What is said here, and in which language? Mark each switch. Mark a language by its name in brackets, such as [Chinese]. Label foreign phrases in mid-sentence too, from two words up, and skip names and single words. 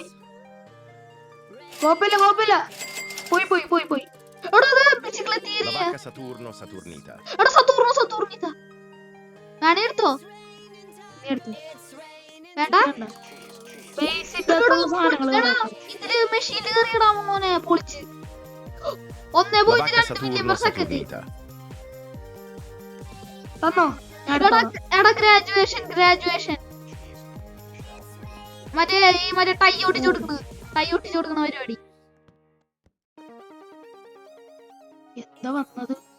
[Malayalam] കുഴപ്പമില്ല. പോയി. എടാ La vacca Saturno Saturnita. സതൂർണിത വേണേ എടുത്തോ. വേണ്ട ഇതില് മെഷീനിൽ കയറിയിടാ മോനെ പൊളിച്ച്. La vacca 1.2 Saturno [English] million second. [Malayalam] Saturnita. തന്നോ. എടാ ഗ്രാജുവേഷൻ മറ്റേ ടൈ ഒട്ടിച്ചു കൊടുക്കണ പരിപാടി. എന്താ വന്നത്?